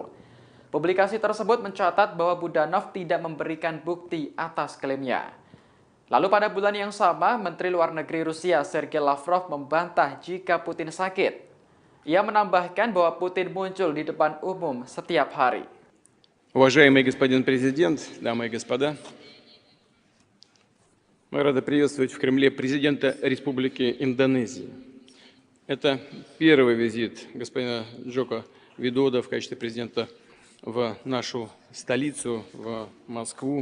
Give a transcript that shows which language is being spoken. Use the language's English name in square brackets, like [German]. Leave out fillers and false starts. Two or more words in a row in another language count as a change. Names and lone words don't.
[Indonesian] Publikasi tersebut mencatat bahwa Budanov tidak memberikan bukti atas klaimnya. Lalu pada bulan yang sama, Menteri Luar Negeri Rusia Sergei Lavrov membantah jika Putin sakit. Ia menambahkan bahwa Putin muncul di depan umum setiap hari. [Russian] Уважаемый господин президент, дамы и господа, мы рады приветствовать в Кремле президента Республики Индонезия. Это первый визит господина Джоко Видодо в качестве президента в нашу столицу, в Москву.